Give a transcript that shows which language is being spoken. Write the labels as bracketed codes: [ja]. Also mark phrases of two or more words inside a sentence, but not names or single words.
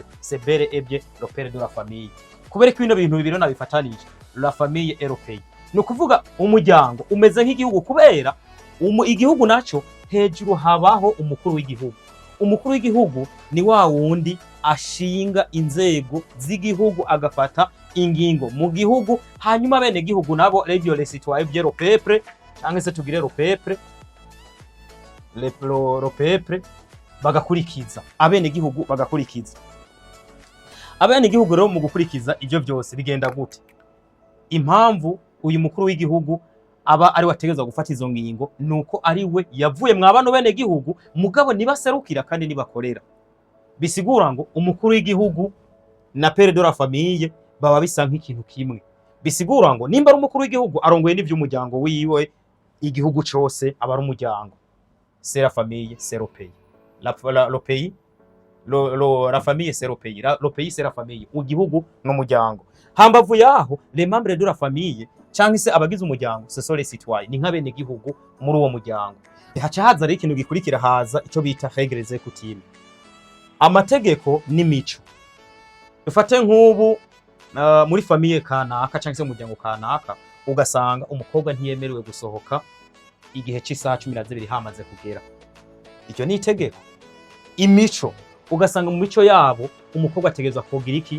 [fr] C'est bel et bien le père de la famille. [rn] Kubera ko bino bintu bibiri nabifatanije, [fr] la famille et le pays. [rn] No kuvuga umuryango umeze nk'igihugu, kubera igihugu naco hejuru habaho umukuru w'igihugu. Umukuru w'igihugu ni wa wundi ashinga inzego z'igihugu, agafata ingingo mu gihugu, hanyuma bene gihugu nabo [fr] les citoyens le peuple, [rn] canke se tugire [fr] le peuple, le peuple [rn] bagakurikiza, abene gihugu bagakurikiza. Abene gihugu rero mu gukurikiza ivyo byose bigenda gute? Impamvu uyu mukuru w'igihugu aba ari wategezwa gufata izo ngingo nuko ari we yavuye mwabano bene gihugu, mugabo nibaserukira kandi nibakorera. Bisigura ngo umukuru w'igihugu na [fr] père de la famille [rn] baba bisa nk'ikintu kimwe. Bisigura ngo nimba ari umukuru w'igihugu arongoye n'ivy'umuryango wiwe, igihugu cyose aba ari umuryango. [fr] C'est la famille, c'est le pays. Le pays, la famille c'est le pays. Le pays c'est la famille. [rn] Igihugu n'umuryango. Hambavu yaho [fr] les membres de la famille [rn] canke se abagize umuryango, [fr] ce sont les citoyens, [rn] ni nk'abene gihugu muri uwo muryango. Haca haza rero ikintu gikurikira, haza ico bita [fr] règles et coutumes, [rn] amategeko n'imico. Dufate nk'ubu muri famille kanaka canke se mu muryango kanaka, ugasanga umukobwa ntiyemerewe gusohoka igihe cy'isaha 12 hamaze kugera. Icyo ni itegeko. Imico, ugasanga mu mico yabo umukobwa ategezwa kugira iki?